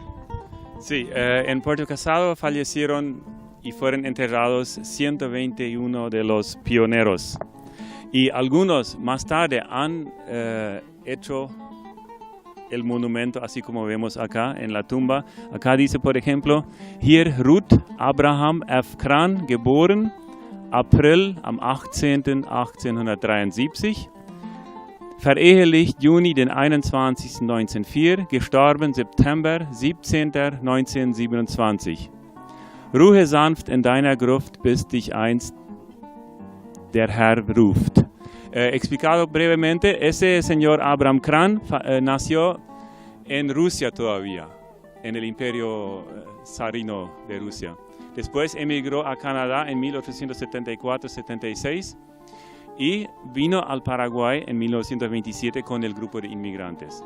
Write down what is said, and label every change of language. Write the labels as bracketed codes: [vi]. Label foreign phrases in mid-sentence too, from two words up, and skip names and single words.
[es] Sí, en Puerto Casado fallecieron y fueron enterrados 121 de los pioneros. Y algunos más tarde han hecho el monumento, así como vemos acá en la tumba. Acá dice, por ejemplo, [de] hier Ruth Abraham F. Kran, geboren, April am 18. 1873. verehelicht Juni den 21. 1904, gestorben September 17. 1927. Ruhe sanft in deiner Gruft, bis dich einst der Herr ruft. [es] Explicado brevemente, ese señor Abraham Kran nació en Rusia todavía, en el imperio zarino de Rusia. Después emigró a Canadá en 1874-76 y vino al Paraguay en 1927 con el grupo de inmigrantes.